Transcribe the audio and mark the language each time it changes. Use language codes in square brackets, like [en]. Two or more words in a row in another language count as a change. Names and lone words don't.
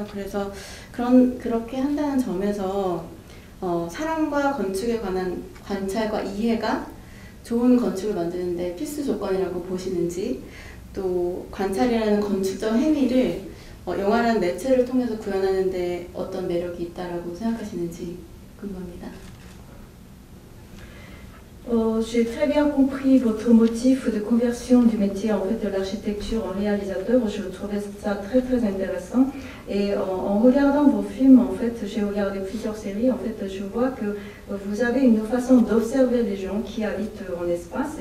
[ko] 그래서 그렇게 한다는 점에서 사람과 건축에 관한 관찰과 이해가 좋은 건축을 만드는데 필수 조건이라고 보시는지 또 관찰이라는 건축적 행위를 영화라는 매체를 통해서 구현하는데 어떤 매력이 있다라고 생각하시는지 궁금합니다. [fr] J'ai très bien compris votre motif de conversion du métier en fait de l'architecture en réalisateur. Je trouvais ça très très intéressant. Et en regardant vos films, en fait, j'ai regardé plusieurs séries. En fait, je vois que vous avez une façon d'observer les gens qui habitent en espace.